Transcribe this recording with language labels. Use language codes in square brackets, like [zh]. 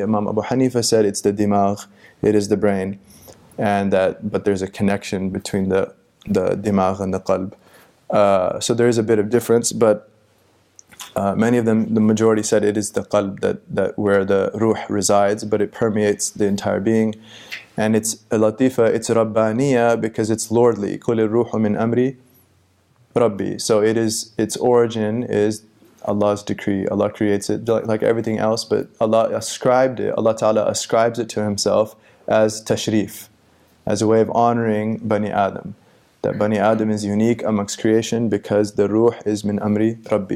[en] Imam Abu Hanifa said it's the dimagh, it is the brain, but there's a connection between the dimagh and the qalb. So there is a bit of difference, but many of them, the majority, said it is the qalb that where the ruh resides, but it permeates the entire being. And it's a latifa, it's rabbaniya, because it's lordly. [ar] قُلِ الرُّوحُ مِنْ أَمْرِ Rabbi. [en] So its origin is Allah's decree. Allah creates it like everything else, but Allah Ta'ala ascribes it to Himself as tashrif, as a way of honoring Bani Adam. That Bani Adam is unique amongst creation because the ruh is [ar] min amri Rabbi.